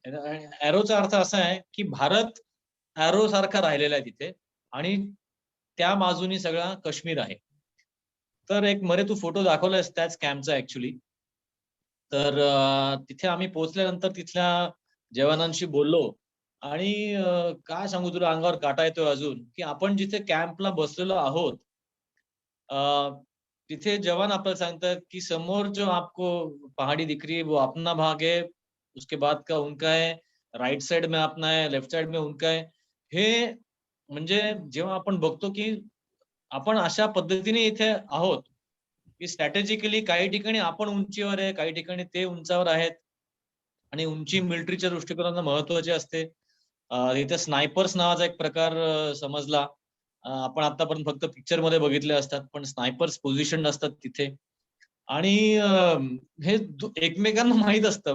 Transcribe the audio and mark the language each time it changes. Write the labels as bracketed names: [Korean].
[Marathi] एरोचा अर्थ असा आहे की भारत एरो सारखा राहिलेला आहे तिथे आणि त्या बाजूनी सगळा काश्मीर आहे. तर एक मरे तू फोटो दाखवलायस त्याच कॅम्पचा ऍक्च्युली. तर तिथे आम्ही पोहोचल्यानंतर तिथल्या जवानांशी बोललो. आणि काय सांगू तुला, अंगावर काटा येतोय अजून, की आपण जिथे कॅम्पला बसलेलो आहोत तिथे जवान आपल्याला सांगतात की समोर जो [Hindi] आपको पहाड़ी दिख रही है वो अपना भाग है, उसके बाद का उनका है, राइट साइड में अपना है, लेफ्ट साइड में उनका है. [Marathi] हे म्हणजे जेव्हा आपण बघतो की आपण अशा पद्धतीने इथे आहोत की स्ट्रॅटेजिकली काही ठिकाणी आपण उंचीवर आहे, काही ठिकाणी ते उंचावर आहेत आणि उंची मिलिटरीच्या दृष्टिकोनातून महत्वाची असते. इथे स्नायपर्स नावाचा एक प्रकार समजला. आपण आतापर्यंत फक्त पिक्चर मध्ये बघितले असतात, पण स्नायपर्स पोझिशन असतात तिथे आणि हे एकमेकांना माहित असतं.